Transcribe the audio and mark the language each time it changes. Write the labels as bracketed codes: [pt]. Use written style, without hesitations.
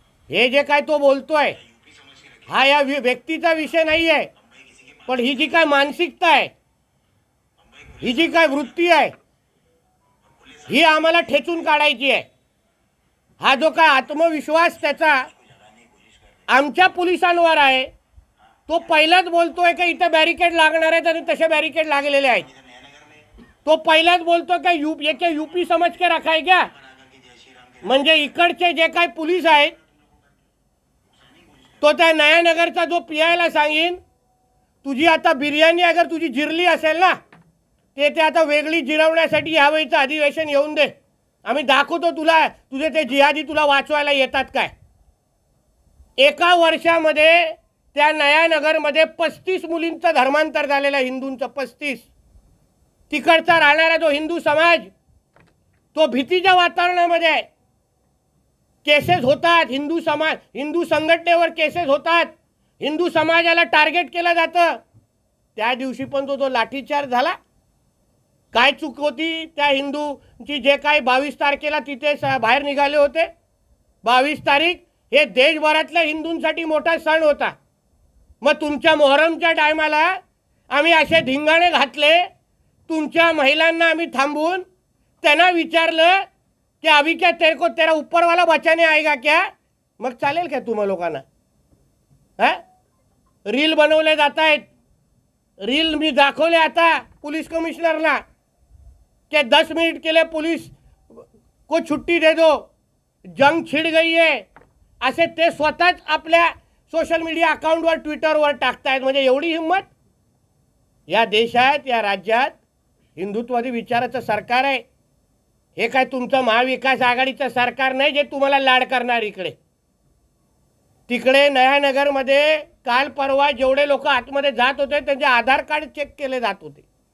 [mr] हे जे काय तो बोलतोय हा या व्यक्तीचा विषय नाही आहे, पण ही जी काय मानसिकता आहे, ही जी काय वृत्ती आहे, ही आम्हाला ठेचून काढायची आहे। हा जो काय आत्मविश्वास त्याचा आमच्या पोलिसांवर आहे, तो पहिलाच बोलतोय की इथे बॅरिकेड लागणार आहेत आणि तसे बॅरिकेड लागलेले आहेत। तो पहिलाच बोलतो की [hi] यूपी समझ के रखा है क्या। [mr] म्हणजे इकडचे जे काही पोलीस आहेत तो त्या नया नगरचा जो पीआयला सांगीन, तुझी आता बिर्याणी अगर तुझी जिरली असेल ना ते आता वेगळी जिरवण्यासाठी यावेळीचं अधिवेशन येऊन दे, आम्ही दाखवतो तुला तुझे ते जिहादी तुला वाचवायला येतात काय। एका वर्षामध्ये त्या नया नगरमध्ये 35 मुलींचं धर्मांतर झालेलं, हिंदूंचं 35। तिकडचा राहणारा जो हिंदू समाज तो भीतीच्या वातावरणामध्ये आहे। केसेस होतात, हिंदू संघटनेवर केसेस होतात, हिंदू समाजाला टार्गेट केलं जातं। त्या दिवशी पण तो लाठीचार्ज झाला। काय चूक होती त्या हिंदूची जे काही 22 तारखेला तिथे बाहेर निघाले होते। 22 तारीख हे देशभरातल्या हिंदूंसाठी मोठा सण होता। मग तुमच्या मोहरमच्या टायमाला आम्ही असे धिंगाणे घातले, तुमच्या महिलांना आम्ही थांबवून त्यांना विचारलं [hi] कि अभी क्या तेरे को तेरा ऊपर वाला बचाने आएगा क्या? [mr] मग चालेल क्या तुम्हा लोकांना? रील बनवले जात आहेत. रील मी दाखवले आता पुलिस कमिश्नरला [hi] कि 10 मिनट के लिए पुलिस को छुट्टी दे दो, जंग छिड़ गई है, [mr] असे ते स्वतःच आपल्या सोशल मीडिया अकाउंटवर ट्विटरवर टाकतायत. म्हणजे एवढी हिंमत? या देशात या राज्यात हिंदुत्ववादी विचाराचं सरकार आहे. हे काय तुमचं महाविकास आघाडीचं सरकार नाही जे तुम्हाला लाड करणार. तिकडे नयानगरमध्ये काल परवा जेवढे लोक आतमध्ये जात होते त्यांचे आधार कार्ड चेक केले जात होते.